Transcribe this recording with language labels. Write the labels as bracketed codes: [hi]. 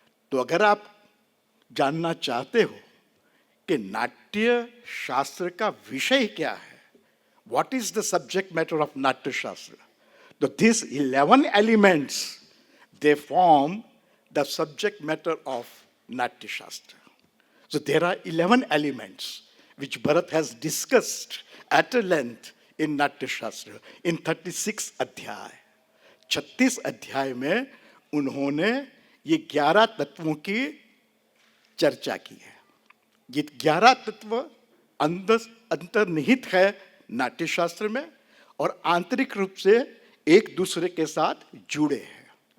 [hi] तो अगर आप जानना चाहते हो कि नाट्य शास्त्र का विषय क्या है, [en] what is the subject matter of [hi] नाट्य शास्त्र, तो [en] these 11 elements, they form the subject matter of [hi] नाट्य शास्त्र. [en] So there are 11 elements which Bharat has discussed at a length in Natya Shastra in 36 adhyay. [hi] 36 अध्याय में उन्होंने ये 11 तत्वों की चर्चा की है। ये 11 तत्व अंतर्निहित है नाट्य शास्त्र में और आंतरिक रूप से एक दूसरे के साथ जुड़े हैं।